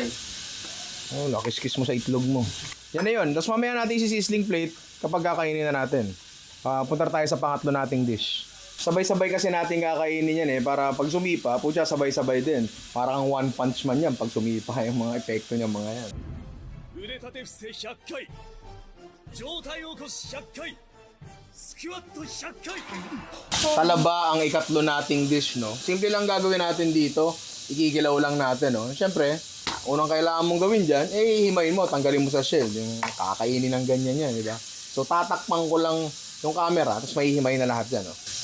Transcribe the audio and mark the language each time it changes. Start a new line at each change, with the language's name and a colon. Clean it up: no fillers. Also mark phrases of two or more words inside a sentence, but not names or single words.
Filipino: Oh, lakiskis mo sa itlog mo. Yan na yun. Tapos mamaya natin isi-
English: sizzling plate
Filipino: kapag kakainin na natin. Punta tayo sa pangatlo nating dish. Sabay-sabay kasi natin kakainin yan para pag sumipa, pucha sabay-sabay din. Parang one punch man yan pag sumipa yung mga epekto niya mga yan.
Japanese: 腕立て伏せ100回上体起こし100回スクワット100回
Filipino: Talaba ang ikatlo nating dish, no? Simple lang gagawin natin dito. Ikikilaw lang natin, no? Siyempre, unang kailangan mong gawin dyan, himayin mo, tanggalin mo sa shell. Yung kakainin ng ganyan yan, di ba? So, tatakpan ko lang yung camera, tapos mahihimayin na lahat dyan, no?